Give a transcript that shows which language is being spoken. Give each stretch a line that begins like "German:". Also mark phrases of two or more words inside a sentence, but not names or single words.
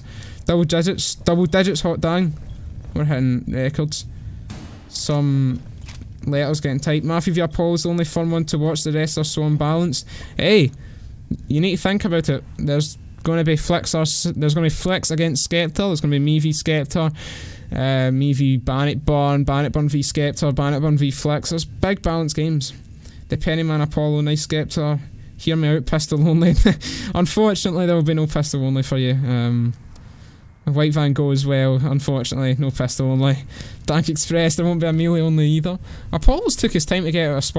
English: Double digits, hot dang. We're hitting records. Some letters getting typed. Matthew v Apollo's the only fun one to watch, the rest are so unbalanced. Hey, you need to think about it. There's going to be flicks against SKEPTAAR, there's going to be me v SKEPTAAR, me v Bannockburn v SKEPTAAR, Bannockburn v Flicks. There's big balanced games. The Pennyman Apollo, nice SKEPTAAR. Hear me out, pistol only. Unfortunately, there will be no pistol only for you. White Van Gogh as well, unfortunately, no pistol only. Dank Express, there won't be a melee only either. Apollo's took his time to get out of spawn.